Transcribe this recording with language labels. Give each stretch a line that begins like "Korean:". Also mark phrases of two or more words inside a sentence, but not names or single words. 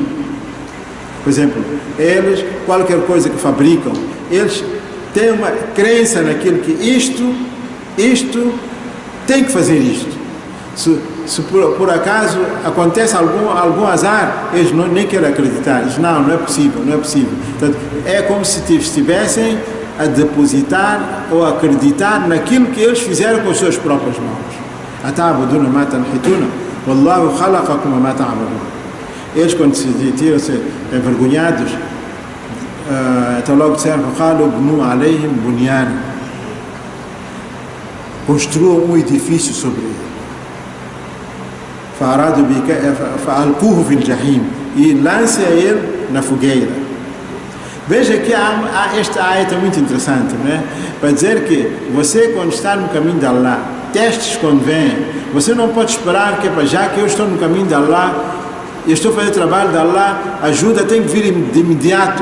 Portuguese: Por exemplo, eles, qualquer coisa que fabricam, eles têm uma crença naquilo que isto tem que fazer isto. Se por acaso acontece algum azar, eles nem querem acreditar. Eles, não é possível. Portanto, é como se estivessem a depositar ou a acreditar naquilo que eles fizeram com as suas próprias mãos.
Arabic: أتعبدون ما تنحتون والله خلقكم ما تعملون.
Portuguese: Eles, quando se tiram-se envergonhados, então logo disseram:
Arabic: قالوا ابنوا عليهم بنيانا.
Portuguese: Construam um edifício sobre ele.
Arabic: فألقوه في الجحيم.
Portuguese: E lance a ele na fogueira. Veja que esta ayat é muito interessante, né? Para dizer que você, quando está no caminho de Allah, testes quando vêm, você não pode esperar que, já que eu estou no caminho de Allah, eu estou fazendo trabalho de Allah, ajuda tem que vir de imediato.